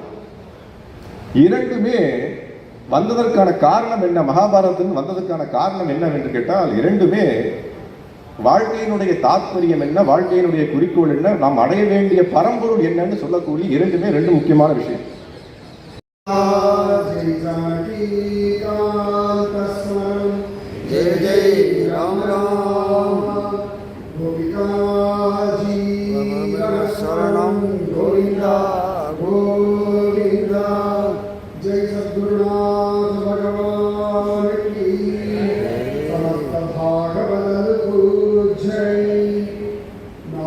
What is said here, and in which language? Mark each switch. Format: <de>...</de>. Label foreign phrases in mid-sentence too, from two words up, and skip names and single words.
<ta>2மே வந்ததற்கான காரணம் என்ன, மகாபாரதத்தில் வந்ததற்கான காரணம் என்னவென்று கேட்டால், 2மே வாழ்க்கையினுடைய தாற்பயம் என்ன, வாழ்க்கையினுடைய குறிக்கோள் என்ன, நாம் அடைய வேண்டிய பரம்பொருள் என்னன்னு சொல்லக்கூடிய 2மே 2 முக்கியமான விஷயம்.</ta> <sa>जय जय राम राम गोपिका जीवन शरणं गोविंदा गोविंदा जय</sa> <hi>सद्गुरुनाथ भगवान की समस्त भागवत को जय नाम</hi>